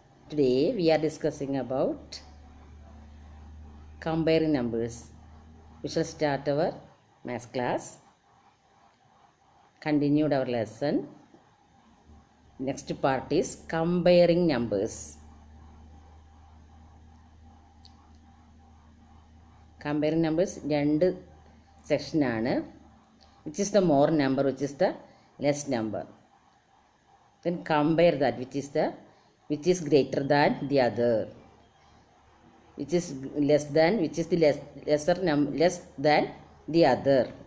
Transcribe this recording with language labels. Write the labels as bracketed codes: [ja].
[en] Today we are discussing about comparing numbers. We shall start our math class. Continued our lesson. Next part is comparing numbers. [ml] Comparing numbers രണ്ട് സെക്ഷനാണ്. [en] Which is the more number, which is the less number. Then compare that which is greater than the other, which is less than, which is the less than the other.